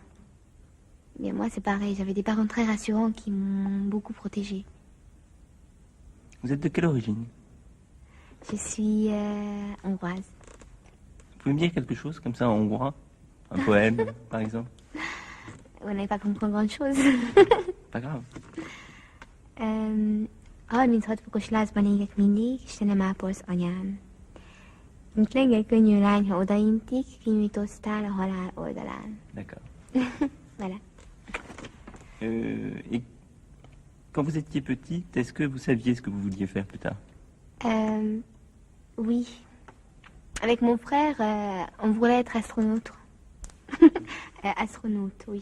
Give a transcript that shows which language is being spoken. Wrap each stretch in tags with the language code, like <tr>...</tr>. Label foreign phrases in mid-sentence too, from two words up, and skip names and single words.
<fr>Mais moi, c'est pareil, j'avais des parents très rassurants qui m'ont beaucoup protégée. Vous êtes de quelle origine? Je suis hongroise. Vous pouvez me dire quelque chose comme ça en hongrois? Un poème, par exemple? Vous n'avez pas compris grand-chose. Pas grave.</fr> <hu>Mint 6 fokos lázban égek mindig, Istenem ápolsz anyám. Mint lengyel könnyű lány, ha odaintik, kinyújtóztál a halál oldalán.</hu> <fr>D'accord. Voilà. Et quand vous étiez petite, est-ce que vous saviez ce que vous vouliez faire plus tard? Oui. Avec mon frère, on voulait être astronaute. Astronaute, oui.</fr>